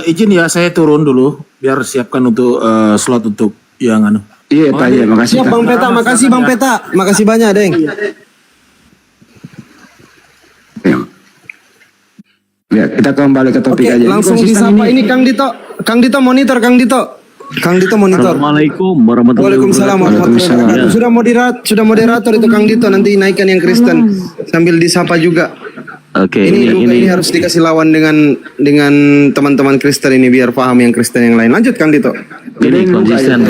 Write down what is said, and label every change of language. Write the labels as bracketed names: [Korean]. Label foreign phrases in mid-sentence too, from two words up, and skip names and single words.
[Indonesian] Izin ya, saya turun dulu biar siapkan untuk slot untuk yang anu. Iya, Pak, ya, makasih. Siap Kak. Bang Peta, makasih Bang Peta. Makasih banyak, Deng. Ya, kita kembali ke topik Oke, aja. langsung disapa ini Kang Dito. Kang Dito monitor, Kang Dito. Kang Dito monitor. [Arabic] السلام عليكم ورحمة الله وعليكم السلام ورحمة الله وبركاته. [Indonesian] Sudah moderator itu Kang Dito, nanti naikkan yang Kristen sambil disapa juga. Oke, Ini Luga ini harus dikasih lawan dengan teman-teman Kristen ini biar paham yang Kristen yang lain. Lanjut Kang Dito. ini konsisten.